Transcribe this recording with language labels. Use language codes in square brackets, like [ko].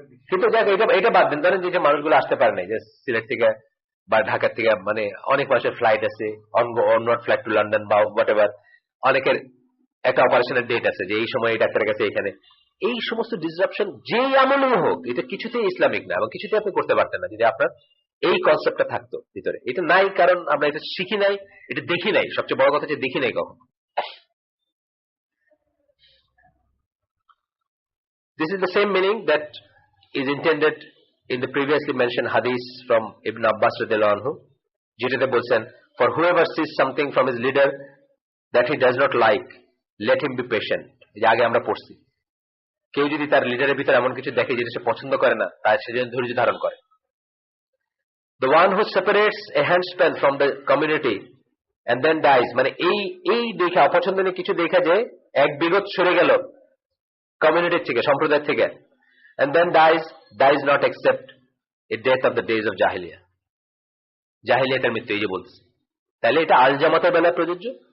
[bn] কিন্তু দেখ এটা বাদ দিন, ধরেন যে মানুষগুলো আসতে পারে নাই, যে সিলেট থেকে বা ঢাকা থেকে, মানে অনেক মানুষের ফ্লাইট আছে, অনওয়ার্ড ফ্লাইট টু লন্ডন বা হোয়াট এভার, অনেকের একটা অপারেশনের ডেট আছে যে এই সময় এই ডাক্তারের কাছে এখানে, এই সমস্ত ডিসরাপশন যেই আমলেই হোক এটা কিছুতেই ইসলামিক না এবং কিছুতেই আপনি করতে পারতেন না যদি আপনার এই কনসেপ্টটা থাকতো ভিতরে। এটা নাই, কারণ আমরা এটা শিখি নাই, এটা দেখি নাই, সবচেয়ে বড় কথা যে দেখি নাই কখন। [en] This is the same meaning that is intended in the previously mentioned hadith from Ibn Abbas radhiyallahu anhu, [bn] যেটাতে বলছেন, [en] for whoever sees something from his leader that he does not like, let him be patient। [bn] যে আগে আমরা পড়ছি, কেউ যদি তার লিডারের ভিতরে এমন কিছু দেখে যেটা সে পছন্দ করে না, তার সে যেন ধৈর্য ধারণ করে। [en] The one who separates a handspell from the community and then dies, [bn] মানে এই দেখে অপছন্দনীয় কিছু দেখা যে এক বিগত সরে গেল কমিউনিটির থেকে, সম্প্রদায় থেকে, [en] and then dies not except a death of the days of jahiliya, [bn] জাহিলিয়াতের মৃত্যু, এই যে বলছে, তাহলে এটা আল জামাতের বেলায় প্রযোজ্য।